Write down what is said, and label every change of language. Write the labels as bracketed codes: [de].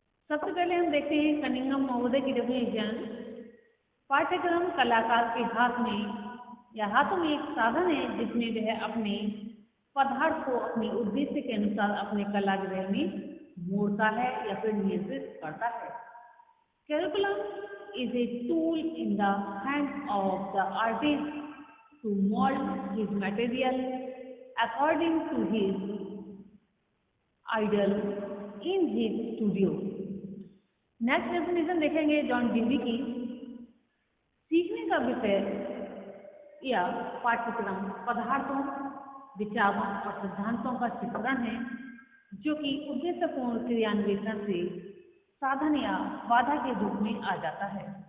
[hi] सबसे पहले हम देखते हैं कनिंघम महोदय की डेफिनेशन। पाठ्यक्रम कलाकार के हाथ में या हाथों में एक साधन है जिसमें वह अपने पदार्थ को अपने उद्देश्य के अनुसार अपने कलागृह में मोड़ता है या फिर नियंत्रित करता है। [en] Curriculum is a tool in the hands of the artist to mold his material according to his ideal in his studio। [hi] Next definition देखेंगे जॉन डेवी की। सीखने का विषय या पाठ्यक्रम पदार्थों, विचारों और सिद्धांतों का चित्रण है जो कि उद्देश्यपूर्ण क्रियान्वेषण से साधन या बाधा के रूप में आ जाता है।